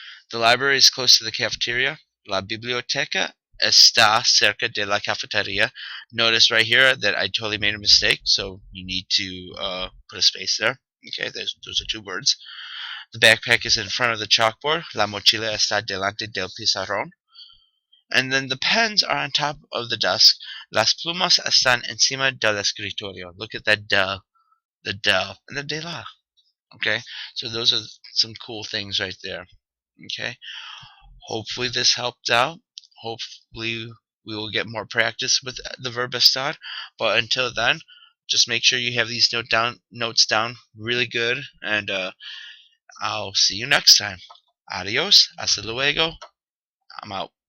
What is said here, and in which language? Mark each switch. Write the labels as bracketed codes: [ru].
[en] The library is close to the cafeteria. [es] La biblioteca está cerca de la cafeteria. [en] Notice right here that I totally made a mistake, so you need to put a space there. Okay, those are 2 words. The backpack is in front of the chalkboard. [es] La mochila está delante del pizarrón. [en] And then the pens are on top of the desk. [es] Las plumas están encima del escritorio. [en] Look at that del, the del, and the de la. Okay, so those are some cool things right there. Okay, hopefully this helped out. Hopefully we will get more practice with the verb estar. But until then, just make sure you have these notes down really good, and I'll see you next time. [es] Adios, hasta luego. [en] I'm out.